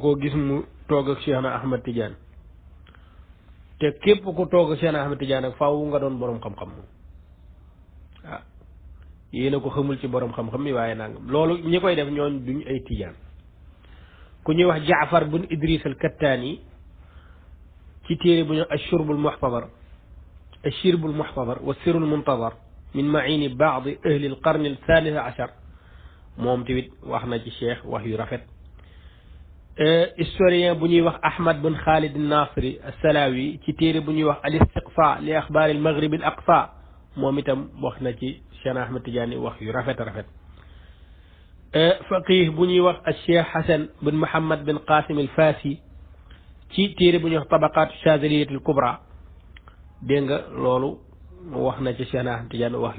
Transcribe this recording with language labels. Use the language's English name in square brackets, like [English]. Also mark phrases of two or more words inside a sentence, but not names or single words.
[Wolof] koo gis mu toog ak Cheikh na Ahmad Tidiane te képp ku toog ak Cheikh na Ahmad Tidiane ak faaw nga doon borom xam-xam moom ah yéen a ko xamul ci borom xam-xam yi waaye nangam loolu ñi koy def ñooñ duñ ay tijaan ku ñuy wax Jaafar bun Idris al Kattaani ci téere bu ñu الشرب المحتضر الشرب المحتضر والسر المنتظر من معين بعض أهل القرن الثالث عشر moom tamit wax na ci cheikh wax yu rafet historien bu ñuy wax Ahmad bin Khalid an-Nasri as-Salawi ci téere bu ñuy wax al-Istiqsa li axbaar al-Maghrib al-Aqsa moom itam wax na ci Cheikh Ahmad Tidiane wax yu rafet rafet faqih bu ñuy wax al-Cheikh Hasan bin Muhammad bin Qasim al-Fasi ci téere bu ñuy wax tabaqat Shazaliyat al-Kubra dégg nga loolu wax na ci Cheikh Ahmad Tidiane wax